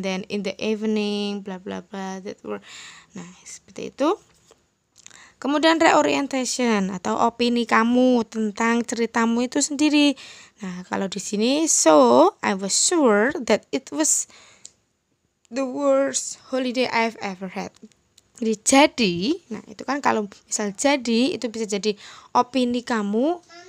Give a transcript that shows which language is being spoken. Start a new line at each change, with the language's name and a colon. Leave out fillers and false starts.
English: Then in the evening bla bla bla that were.
Indonesian: Nah, seperti itu. Kemudian reorientation atau opini kamu tentang ceritamu itu sendiri. Nah, kalau di sini
English: so I was sure that it was the worst holiday I've ever had.
Indonesian: Jadi, nah itu kan kalau misal jadi itu bisa jadi opini kamu.